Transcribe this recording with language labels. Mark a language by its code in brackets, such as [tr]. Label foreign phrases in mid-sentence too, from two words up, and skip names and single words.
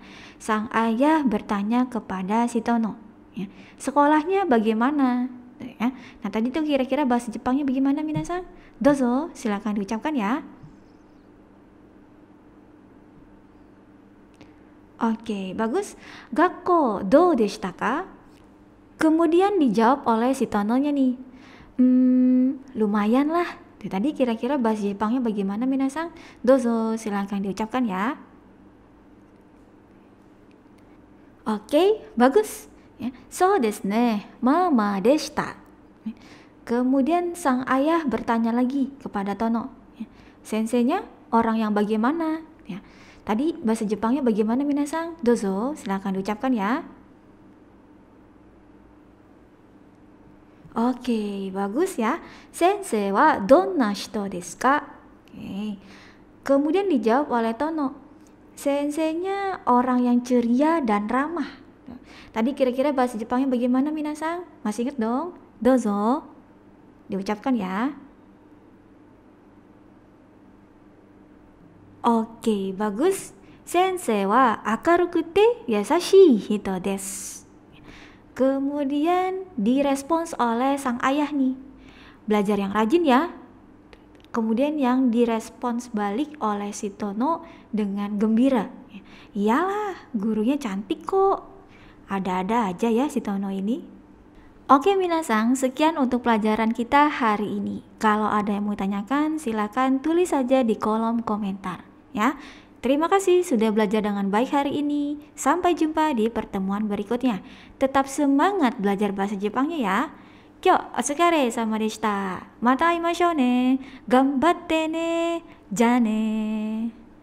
[id] Sang ayah bertanya kepada si Tono, ya, sekolahnya bagaimana? Ya. Nah tadi tuh kira-kira bahasa Jepangnya bagaimana minasan? Dozo, silakan diucapkan ya. Oke, bagus. [ja] 学校どうでしたか? [id] Kemudian dijawab oleh si Tononya nih. Lumayan lah. Tadi kira-kira bahasa Jepangnya bagaimana minasan? Dozo, silakan diucapkan ya. Oke, bagus. Ya, [ja] そうですね、まあまあでした. [id] Kemudian sang ayah bertanya lagi kepada Tono, ya, senseinya orang yang bagaimana? Ya, tadi bahasa Jepangnya bagaimana minasan? Dozo, silakan diucapkan ya. Oke, bagus ya. [ja] 先生はどんな人ですか? Oke. [id] Kemudian dijawab oleh Tono, senseinya orang yang ceria dan ramah. Tadi kira-kira bahasa Jepangnya bagaimana minasan? Masih ingat dong? Dozo, diucapkan ya. Oke, bagus. [ja] 先生は明るくて優しい人です. [id] Kemudian direspons oleh sang ayah nih. Belajar yang rajin ya. Kemudian yang direspons balik oleh si Tono dengan gembira. Iyalah, gurunya cantik kok. Ada-ada aja ya si Tono ini. Oke minasan, sekian untuk pelajaran kita hari ini. Kalau ada yang mau tanyakan, silakan tulis saja di kolom komentar ya. Terima kasih sudah belajar dengan baik hari ini. Sampai jumpa di pertemuan berikutnya. Tetap semangat belajar bahasa Jepangnya ya. [ja] 今日、お疲れ様でした. また会いましょうね。頑張ってね. じゃね.